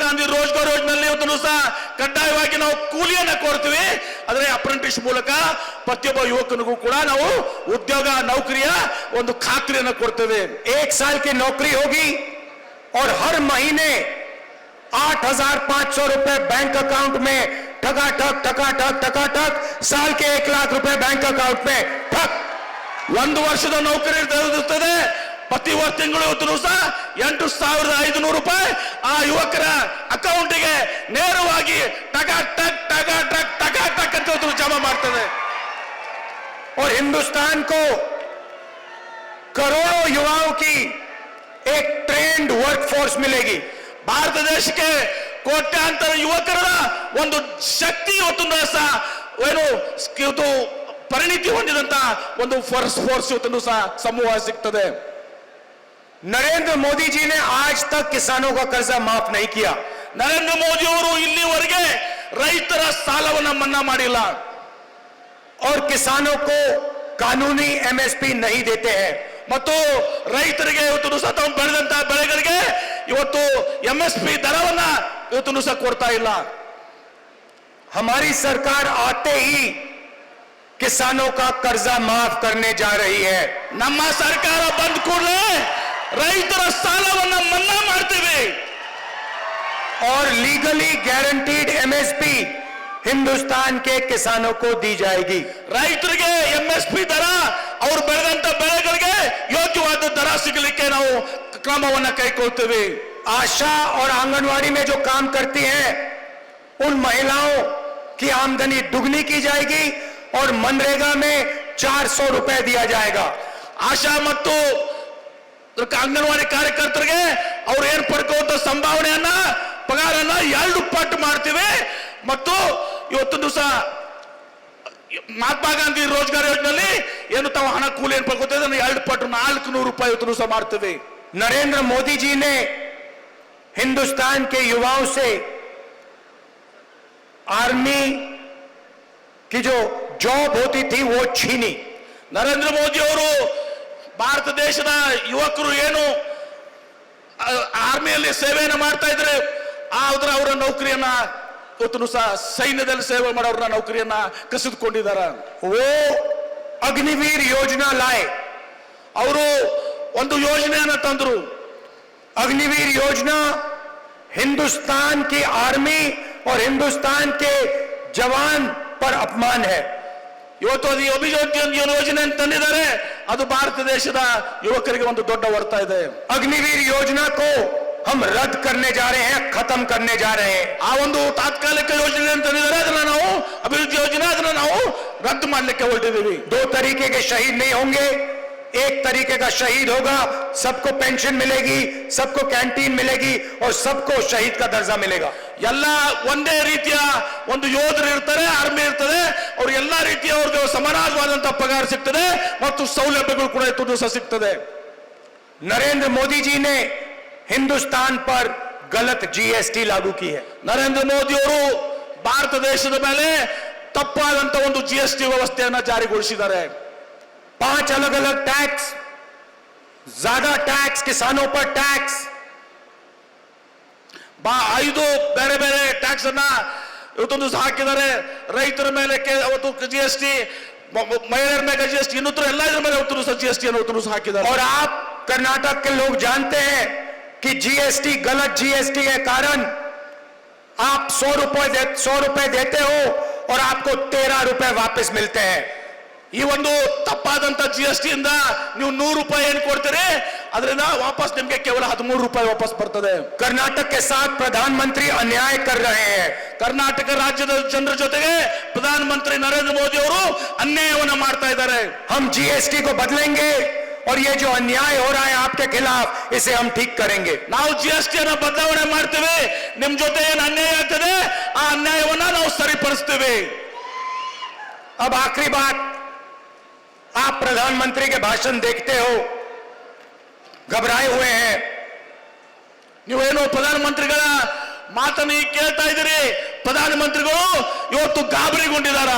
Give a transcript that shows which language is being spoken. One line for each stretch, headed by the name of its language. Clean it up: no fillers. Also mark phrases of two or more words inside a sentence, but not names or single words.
Kannada: ಗಾಂಧಿ ರೋಜ್ಗಾರ್ ಯೋಜನೆಯಲ್ಲಿ ಇವತ್ತು ಸಹ ಕಡ್ಡಾಯವಾಗಿ ನಾವು ಕೂಲಿಯನ್ನ ಕೊಡ್ತೀವಿ. ಆದರೆ ಅಪ್ರೆಂಟಿಸ್ ಮೂಲಕ ಪ್ರತಿಯೊಬ್ಬ ಯುವಕನಿಗೂ ಕೂಡ ನಾವು ಉದ್ಯೋಗ ನೌಕರಿಯ ಒಂದು ಖಾತ್ರಿಯನ್ನು ಕೊಡ್ತೇವೆ.
Hindi: 1 साल की नौकरी होगी और हर महीने 8,500 रुपए
English: bank account
Hindi: में ठकाठक ठकाठक ठकाठक, साल के 1 लाख रुपए
English: bank account
Hindi: में ठक.
Kannada: 1 ವರ್ಷದ ನೌಕರಿ ಇರುತ್ತದೆ. ಪ್ರತಿ ತಿಂಗಳು ಇವತ್ತು ಸಹ 8,500 ರೂಪಾಯಿ ಆ ಯುವಕರ ಅಕೌಂಟಿಗೆ ನೇರವಾಗಿ ಟಕಾಟಕ್ ಟಕಾಟಕ್ ಟಕಾಟಕ್ ಅಂತ ಜಮಾ ಮಾಡ್ತದೆ.
Hindi: और हिंदुस्तान को करोड़ों युवाओं की एक
English: trained workforce
Hindi: मिलेगी.
Kannada: ಭಾರತ ದೇಶಕ್ಕೆ ಕೋಟ್ಯಾಂತರ ಯುವಕರ ಒಂದು ಶಕ್ತಿ ಇವತ್ತು ಸಹ ಏನು ಇದು ಪರಿಣಿತಿ ಹೊಂದಿದಂತ ಒಂದು ಫೋರ್ಸ್ ಇವತ್ತು ಸಹ ಸಮೂಹ ಸಿಗ್ತದೆ.
Hindi: नरेंद्र मोदी जी ने आज तक किसानों का कर्जा माफ नहीं किया.
Kannada: ನರೇಂದ್ರ ಮೋದಿ ಅವರು ಇಲ್ಲಿವರೆಗೆ ರೈತರ ಸಾಲವನ್ನ ಮನ್ನಾ ಮಾಡಿಲ್ಲ.
Hindi: और किसानों को कानूनी एमएसपी नहीं देते हैं.
Kannada: ಮತ್ತು ರೈತರಿಗೆ ಇವತ್ತು ಸಹ ತಾವು ಬೆಳೆದಂತ ಬೆಳೆಗಳಿಗೆ ಇವತ್ತು ಎಂಎಸ್ಪಿ ದರವನ್ನ ಇವತ್ತು ಸಹ ಕೊಡ್ತಾ ಇಲ್ಲ.
Hindi: हमारी सरकार आते ही किसानों का कर्जा माफ करने जा रही है.
Kannada: ನಮ್ಮ ಸರ್ಕಾರ ಬಂದ ಕೂಡಲೇ ರೈತರ ಸಾಲವನ್ನ ಮನ್ನಾ ಮಾಡ್ತೇವೆ.
Hindi: और
English: legally guaranteed
Hindi: एमएसपी हिंदुस्तान के किसानों को दी जाएगी.
Kannada: ರೈತರಿಗೆ ಎಂಎಸ್ಪಿ ದರ ಅವರು ಬೆಳೆದಂತ ಬೆಳೆಗಳಿಗೆ ಯೋಗ್ಯವಾದ ದರ ಸಿಗಲಿಕ್ಕೆ ನಾವು ಕ್ರಮವನ್ನ ಕೈಗೊಳ್ತೇವೆ.
Hindi: आशा और आंगनवाड़ी में जो काम करती हैं उन महिलाओं की आमदनी दुगनी की जाएगी और मनरेगा में 400 रुपए दिया जाएगा.
Kannada: ಆಶಾ ಮತ್ತು ಅಂಗನವಾಡಿ ಕಾರ್ಯಕರ್ತರಿಗೆ ಅವ್ರು ಏನ್ ಪಡ್ಕೊಳ್ಳುವಂತ ಸಂಭಾವನೆಯನ್ನ ಪಗಾರನ್ನ 2 ಪಟ್ಟು ಮಾಡ್ತೀವಿ. ಮತ್ತು ಇವತ್ತೊಂದು ಸಹ ಮಹಾತ್ಮ ಗಾಂಧಿ ರೋಜ್ಗಾರ್ ಯೋಜನೆಯಲ್ಲಿ ಏನು ತಾವು ಹಣ ಕೂಲಿ ಏನ್ ಪಡ್ಕೊಳ್ತೇವೆ 2 ಪಟ್ಟು 400 ರೂಪಾಯಿ ಇವತ್ತು ಸಹ ಮಾಡ್ತೇವೆ.
Hindi: नरेंद्र मोदी जी ने हिंदुस्तान के युवाओं से आर्मी की जो जॉब होती थी वो छीनी.
Kannada: ನರೇಂದ್ರ ಮೋದಿ ಅವರು ಭಾರತ ದೇಶದ ಯುವಕರು ಏನು ಆರ್ಮಿಯಲ್ಲಿ ಸೇವೆಯನ್ನು ಮಾಡ್ತಾ ಇದ್ರೆ ಅವರ ನೌಕರಿಯನ್ನ ಇವತ್ತು ಸಹ ಸೈನ್ಯದಲ್ಲಿ ಸೇವೆ ಮಾಡೋರ ನೌಕರಿಯನ್ನ ಕಸಿದುಕೊಂಡಿದ್ದಾರೆ.
Hindi: वो अग्निवीर योजना लाए.
Kannada: ಅವರು ಒಂದು ಯೋಜನೆಯನ್ನ ತಂದರು.
Hindi: अग्निवीर योजना हिंदुस्तान की आर्मी और हिंदुस्तान के जवान पर अपमान है.
Kannada: ಇವತ್ತು ಅದು ಯೋಜನೆ ತಂದಿದ್ದಾರೆ. ಅದು ಭಾರತ ದೇಶದ ಯುವಕರಿಗೆ ಒಂದು ದೊಡ್ಡ ಹೊಡೆತ ಇದೆ.
Hindi: अग्निवीर योजना को हम रद्द करने जा रहे हैं, खत्म करने जा रहे हैं.
Kannada: ಆ ಒಂದು ತಾತ್ಕಾಲಿಕ ಯೋಜನೆ ತಂದಿದ್ದಾರೆ. ಅದನ್ನ ನಾವು ಅಭಿವೃದ್ಧಿ ಯೋಜನೆ ಅದನ್ನ ನಾವು ರದ್ದು ಮಾಡಲಿಕ್ಕೆ ಹೊರಟಿದ್ದೀವಿ.
Hindi: 2 तरीके के शहीद नहीं होंगे. एक तरीके का शहीद होगा, सबको पेंशन मिलेगी, सबको कैंटीन मिलेगी और सबको शहीद का दर्जा मिलेगा.
Kannada: ಎಲ್ಲ ಒಂದೇ ರೀತಿಯ ಒಂದು ಯೋಧರು ಇರ್ತಾರೆ, ಆರ್ಮಿ ಇರ್ತದೆ. ಅವ್ರು ಎಲ್ಲಾ ರೀತಿಯ ಅವ್ರಿಗೆ ಸಮಾನವಾದಂತಹ ಪಗಾರ ಸಿಗ್ತದೆ ಮತ್ತು ಸೌಲಭ್ಯಗಳು ಕೂಡ ಇವತ್ತು ಸಹ ಸಿಗ್ತದೆ.
Hindi: नरेंद्र मोदी जी ने हिंदुस्तान पर गलत जीएसटी लागू की है.
Kannada: ನರೇಂದ್ರ ಮೋದಿ ಅವರು ಭಾರತ ದೇಶದ ಮೇಲೆ ತಪ್ಪಾದಂತ ಒಂದು ಜಿಎಸ್ಟಿ ವ್ಯವಸ್ಥೆಯನ್ನ ಜಾರಿಗೊಳಿಸಿದ್ದಾರೆ.
Hindi: 5 अलग अलग टैक्स, ज्यादा टैक्स, किसानों पर टैक्स,
Kannada: 5 ಬೇರೆ ಬೇರೆ ಟ್ಯಾಕ್ಸ್ ಅನ್ನ ಇವತ್ತೊಂದು ಹಾಕಿದ್ದಾರೆ. ರೈತರ ಮೇಲೆ ಅವತ್ತು ಜಿಎಸ್ಟಿ, ಮಹಿಳೆಯರ ಮೇಲೆ ಜಿಎಸ್ಟಿ, ಇನ್ನೂರ ಎಲ್ಲದರ ಮೇಲೆ ಇವತ್ತು ಜಿಎಸ್ಟಿ ಅನ್ನು ಹಾಕಿದ್ದಾರೆ.
Hindi: और आप कर्नाटक के लोग जानते हैं कि जीएसटी, गलत जीएसटी के कारण आप 100 रुपए देते हो और आपको 13 रुपए वापस मिलते हैं.
Kannada: ಈ ಒಂದು ತಪ್ಪಾದಂತ ಜಿಎಸ್ಟಿ ಇಂದ ನೀವು 100 ರೂಪಾಯಿ ಏನು ಕೊಡ್ತೀರಿ, ಅದರಿಂದ ವಾಪಸ್ ನಿಮಗೆ ಕೇವಲ 13 ರೂಪಾಯಿ ವಾಪಸ್ ಬರ್ತದೆ.
Hindi: कर्नाटक के साथ प्रधानमंत्री अन्याय कर रहे हैं.
Kannada: ಕರ್ನಾಟಕ ರಾಜ್ಯದ ಜನರ ಜೊತೆಗೆ ಪ್ರಧಾನಮಂತ್ರಿ ನರೇಂದ್ರ ಮೋದಿ ಅವರು ಅನ್ಯಾಯವನ್ನ ಮಾಡ್ತಾ ಇದ್ದಾರೆ.
Hindi: हम जीएसटी को बदलेंगे और ये जो अन्याय हो रहा है आपके खिलाफ, इसे हम ठीक करेंगे.
Kannada: ನಾವು ಜಿಎಸ್ಟಿ ಅನ್ನು ಬದಲಾವಣೆ ಮಾಡ್ತೇವೆ. ನಿಮ್ ಜೊತೆ ಏನು ಅನ್ಯಾಯ ಆಗ್ತದೆ ಆ ಅನ್ಯಾಯವನ್ನ ನಾವು ಸರಿಪಡಿಸ್ತೇವೆ.
Hindi: अब आखिरी बात, आप प्रधानमंत्री के भाषण देखते हो, घबराए हुए हैं.
Kannada: ನೀವೇನು ಪ್ರಧಾನಮಂತ್ರಿಗಳ ಮಾತನ್ನು ಕೇಳ್ತಾ ಇದ್ದೀರಿ, ಪ್ರಧಾನಮಂತ್ರಿಗಳು ಇವತ್ತು ಗಾಬರಿಗೊಂಡಿದ್ದಾರೆ.